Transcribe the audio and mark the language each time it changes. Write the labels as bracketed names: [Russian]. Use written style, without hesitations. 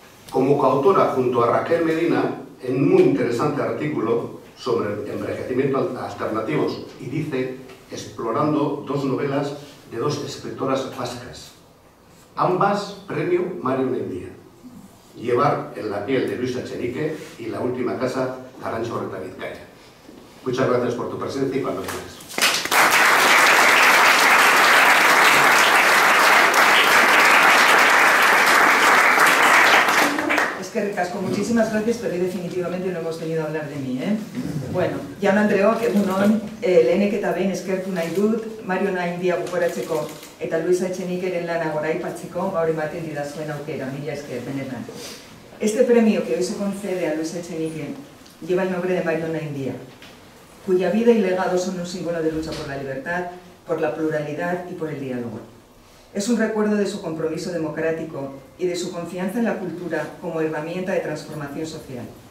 [Spanish] Como coautora junto a Raquel Medina, en un muy interesante artículo sobre envejecimiento alternativos, y dice, explorando 2 novelas de 2 escritoras vascas, ambas premio Mario Menguía: Llevar en la piel de Luisa Echenique y La última casa de Arantxa Orreta Vizcaya. Muchas gracias por tu presencia y cuando quieras. Es que ricasco, muchísimas gracias, pero hoy definitivamente no hemos venido a hablar de mí, ¿eh? [Basque] Bueno, Jan Andreok, egunon, lehenek eta behin eskertu nahi dut, Mario Naindia gogoratzeko eta Luisa Echenikeren lana goraipatzeko, gaur ematen didazuen aukera, mila esker, benetan. [Spanish] Este premio que hoy se concede a Luisa Echenique lleva el nombre de Mario Naindia, cuya vida y legado son un símbolo de lucha por la libertad, por la pluralidad y por el diálogo. Es un recuerdo de su compromiso democrático y de su confianza en la cultura como herramienta de transformación social.